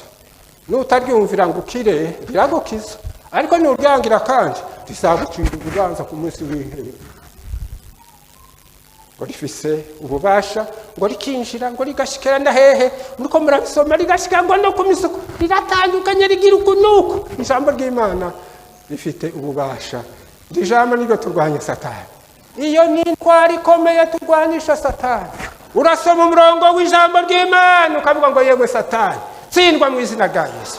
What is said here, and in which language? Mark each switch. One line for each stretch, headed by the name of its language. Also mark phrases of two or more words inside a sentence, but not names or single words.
Rundi: Nutaryumvira ngo ukire riragukiza, ariko nuryangira kandi rizagucira urubanza ku munsi w'iherezo. Ngo rifise ububasha ngo rikinjira ngo rigashikira na hehe, muriko murabisoma, rigashikira ngo no ku misuko, riratandukanye rigira ukunuko. Ijambo ry'Imana rifite ububasha. Iri jambo niryo turwanya satani. Iyo ni intwari ikomeye turwanisha satani. Urasoma umurongo w'ijambo ry'Imana ukavuga ngo yewe satani tsindwa mu izina rya Yesu.